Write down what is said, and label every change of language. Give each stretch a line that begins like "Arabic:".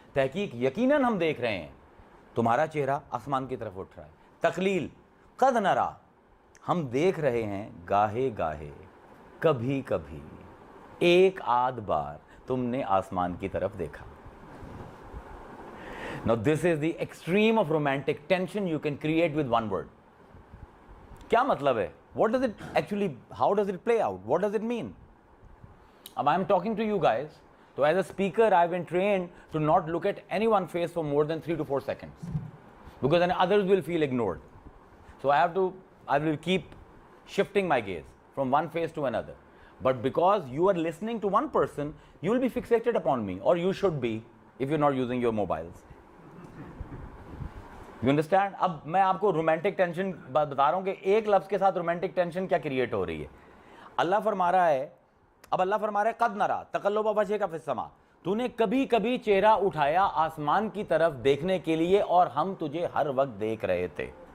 Urdu: تحقیق یقیناً ہم دیکھ رہے ہیں تمہارا چہرہ آسمان کی طرف اٹھ رہا ہے. تقلیل قد نرا ہم دیکھ رہے ہیں گاہے گاہے، کبھی کبھی، ایک آدھ بار تم نے آسمان کی طرف دیکھا.
English: Now this is the extreme of romantic tension you can create with one word.
Urdu: کیا مطلب ہے؟
English: What does it actually, how does it play out? What does it mean? اب I am talking to you guys. So as a speaker I have been trained to not look at anyone's face for more than 3 to 4 seconds because then others will feel ignored. So I will keep shifting my gaze from one face to another. But because you are listening to one person, you will be fixated upon me, or you should be if you're not using your mobiles. You understand?
Urdu: اب میں آپ کو romantic tension بتا رہا ہوں کہ ایک لفظ کے ساتھ رومانٹک ٹینشن کیا کریٹ ہو رہی ہے. اللہ فرما رہا ہے، اب اللہ فرما رہا ہے قد نرا تقلب وجهک فی السماء. تو نے کبھی کبھی چہرہ اٹھایا آسمان کی طرف دیکھنے کے لیے اور ہم تجھے ہر وقت دیکھ رہے تھے.